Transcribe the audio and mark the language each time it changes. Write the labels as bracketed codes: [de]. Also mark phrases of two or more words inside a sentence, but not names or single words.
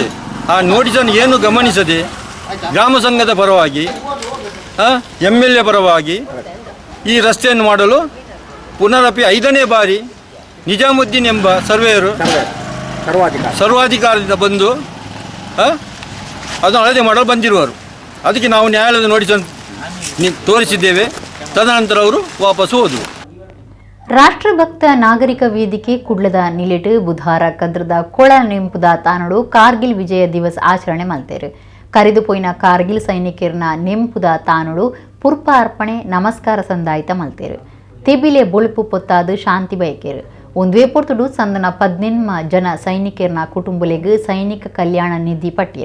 [kn] ಆ ನೋಟಿಸನ್ನು ಏನು ಗಮನಿಸದೆ ಗ್ರಾಮ ಸಂಘದ ಪರವಾಗಿ MLA ಪರವಾಗಿ ಈ ರಸ್ತೆಯನ್ನು ಮಾಡಲು ಪುನರಪಿ 5ನೇ ಬಾರಿ ನಿಜಾಮುದ್ದೀನ್ ಎಂಬ ಸರ್ವೇಯರು ಸರ್ವಾಧಿಕಾರದಿಂದ ಬಂದು ಅದನ್ನು ಅಳತೆ ಮಾಡಲು ಬಂದಿರುವರು. ಅದಕ್ಕೆ ನಾವು ನ್ಯಾಯಾಲಯದ ನೋಟಿಸನ್ನು ತೋರಿಸಿದ್ದೇವೆ. ತದನಂತರ ಅವರು ವಾಪಸ್ಸು ಹೋದರು. [tcy] ರಾಷ್ಟ್ರಭಕ್ತ ನಾಗರಿಕ ವೇದಿಕೆ ಕುಡ್ಲದ ನಿಲೆಟ್ ಬುಧವಾರ ಕದ್ರದ ಕೊಳ ನೆಂಪುದ ತಾನಡು ಕಾರ್ಗಿಲ್ ವಿಜಯ ದಿವಸ್ ಆಚರಣೆ ಮಲ್ತೇರು. ಕರೆದುಪೋಯಿನ ಕಾರ್ಗಿಲ್ ಸೈನಿಕರನ್ನ ನೆಂಪುದ ತಾನಡು ಪುರ್ಪ ಅರ್ಪಣೆ ನಮಸ್ಕಾರ ಸಂದಾಯಿತ ಮಲ್ತೇರು. ತೆಬಿಲೆ ಬೊಳುಪು ಪೊತ್ತಾದು ಶಾಂತಿ ಬಯಕೇರು. ಒಂದುವೇ ಪೊರ್ತುಡು ಸಂದನ 18 ಜನ ಸೈನಿಕರನ್ನ ಕುಟುಂಬಲೆಗ್ ಸೈನಿಕ ಕಲ್ಯಾಣ ನಿಧಿ ಪಟ್ಟಿರು.